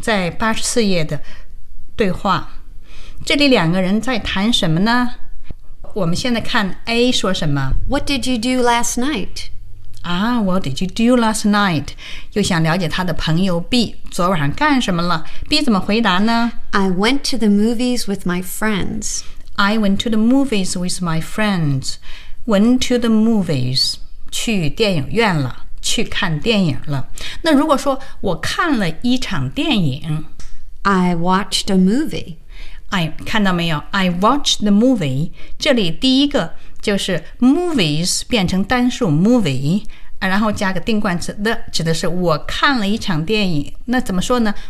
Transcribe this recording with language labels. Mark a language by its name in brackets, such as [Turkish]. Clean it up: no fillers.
[Chinese] 在84页的对话。这里两个人在谈什么呢？我们现在看 A 说什么。 [English] What did you do last night? What did you do last night? [Chinese] 又想了解他的朋友 B 昨晚上干什么了？ B 怎么回答呢？ [English] I went to the movies with my friends. I went to the movies with my friends. Went to the movies. [Chinese] 去电影院了，去看电影了。那如果说我看了一场电影， [English] I watched a movie. [Chinese] 看到没有？ [English] I watched the movie. [Chinese] 这里第一个就是 movies 变成单数 movie， 然后加个定冠词 the， 指的是我看了一场电影。那怎么说呢？